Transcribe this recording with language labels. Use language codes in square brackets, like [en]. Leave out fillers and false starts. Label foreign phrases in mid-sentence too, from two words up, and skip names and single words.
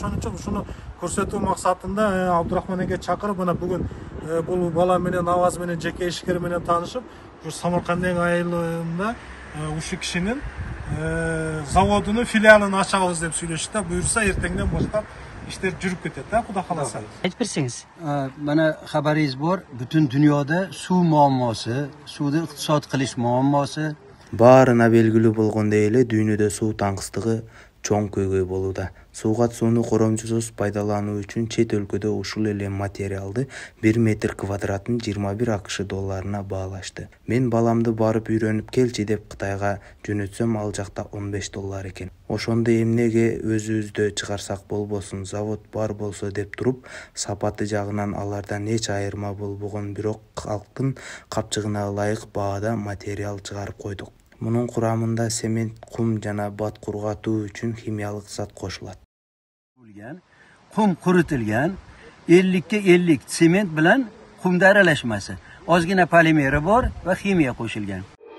[ky] Ошон үчүн ушуну көрсөтүү максатында Абдурахман эге чакырып, мына бүгүн бул бала менен абазы менен жеке ишкер менен таанышып, ушу Самаркандын айылында ушу кишинин заводунун филиалын ачабыз деп сүйлөшүп да, буюрса эртеңден баштап иштер жүрүп кетет да, Кудай кааласа. Айтып берсеңиз. [uz] Mana xabaringiz bor, butun dunyoda suv muammosi, suvni iqtisod qilish muammosi [ky] баарына белгилүү болгондой эле дүйнөдө суу таңкыстыгы чоң көйгөй болууда. Сугат сууну коромжусуз пайдалануу үчүн чет өлкөдө ушул эле материалды 1 метр квадратын 21 АКШ долларына баалашты. Мен баламды барып үйрөнүп келчи деп Кытайга жөнөтсөм, ал жакта 15 доллар экен. Ошондо эмнеге өзүбүздө чыгарсак болбосун, завод бар болсо деп туруп, сапаты жагынан алардан эч айырма болбогон, бирок калктын капчыгына ылайык баада материал чыгарып койдук. Мунун курамында цемент, кум жана бат кургатуу үчүн химиялык зат кошулат. [uz] Qum quritilgan, 50 ga 50 sement bilan qumda aralashmasi, ozgina polimeri bor va ximiya qo'shilgan.